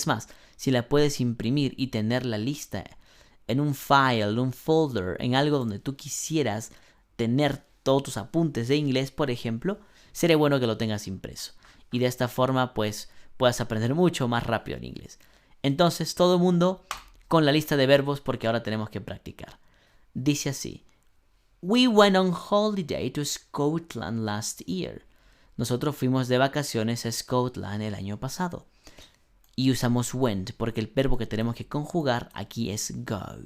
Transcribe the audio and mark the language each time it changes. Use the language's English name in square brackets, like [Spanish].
[Spanish] Es más, si la puedes imprimir y tener la lista en un file, un folder, en algo donde tú quisieras tener todos tus apuntes de inglés, por ejemplo, sería bueno que lo tengas impreso. Y de esta forma, pues, puedas aprender mucho más rápido el inglés. Entonces, todo el mundo con la lista de verbos porque ahora tenemos que practicar. Dice así. [English] We went on holiday to Scotland last year. [Spanish] Nosotros fuimos de vacaciones a Scotland el año pasado. Y usamos went porque el verbo que tenemos que conjugar aquí es go.